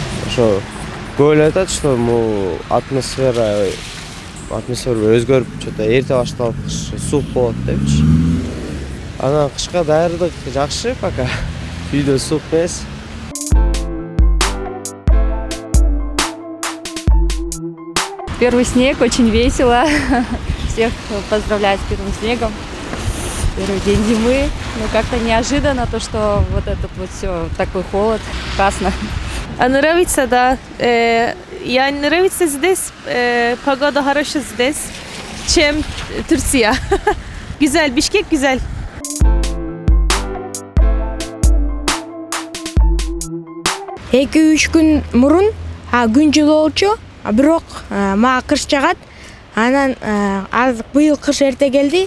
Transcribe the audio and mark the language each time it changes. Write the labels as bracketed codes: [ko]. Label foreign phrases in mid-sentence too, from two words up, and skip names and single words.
[ky] Ошо көбөлөр айтат, [ru] что атмосфера [ky] өзгөрүп, что-то эрте башталып, суук болот депчи. Анан кышка даярдык жакшы пока. Үйдө суук эмес. [ru] Первый снег, очень весело. Всех поздравляю с первым снегом. Первый день зимы. Ну, как-то неожиданно то, что вот этот вот все, такой холод. Классно. Нравится, да. Я нравится здесь, погода хорошая здесь, чем Турция. [tr] Güzel, Бишкек güzel. [ky] Эки-үч күн мурун күн жылуучу, бирок мага кыш жагат. Анан быйыл кыш эрте келди.